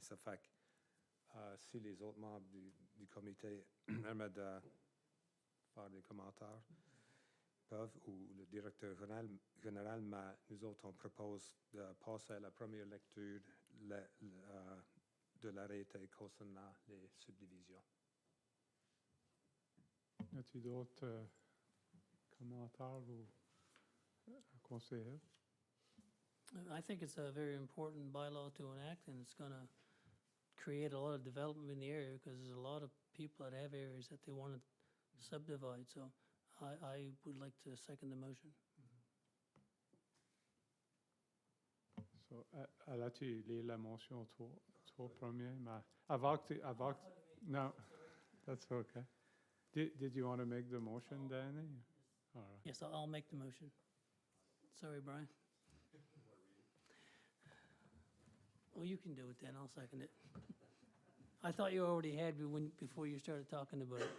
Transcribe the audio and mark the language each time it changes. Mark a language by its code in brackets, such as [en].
[fr] Ça fait que si les autres membres du comité aimeraient faire des commentaires, peuvent, ou le directeur général, mais nous autres, on propose de passer à la première lecture de l'arrêté concernant les subdivisions. Y a-t-il d'autres commentaires ou conseillers? [en] I think it's a very important bylaw to enact, and it's going to create a lot of development in the area because there's a lot of people that have areas that they want to subdivide. So I would like to second the motion. [fr] So, allais-tu lire la motion trois premiers? Mais avant que [en] no, that's okay. Did you want to make the motion, Danny? All right. Yes, I'll make the motion. Sorry, Brian. Well, you can do it then. I'll second it. I thought you already had me before you started talking about it.